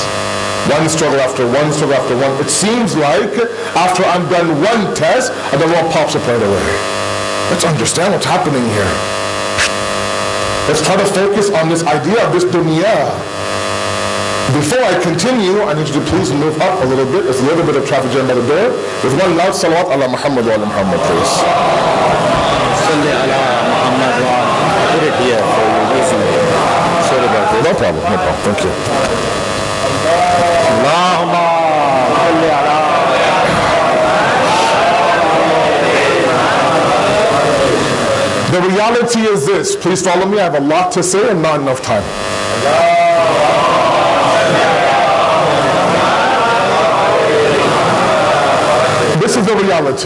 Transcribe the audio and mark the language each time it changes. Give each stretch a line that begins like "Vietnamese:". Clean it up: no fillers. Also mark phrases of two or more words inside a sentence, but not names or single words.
English: One struggle after one, struggle after one. It seems like after I'm done one test, another one pops up right away. Let's understand what's happening here. Let's try to focus on this idea of this dunya. Before I continue, I need you to please move up a little bit. There's a little bit of traffic jam by the door. With one loud salawat
Arabic: على محمد وعلى محمد,
English: please.
Arabic: صل على محمد وعلى.
English: Put it here for you. Sorry about this. No problem, no problem. Thank you.
Arabic: اللهم صل على.
English: The reality is this. Please follow me. I have a lot to say and not enough time. This is the reality.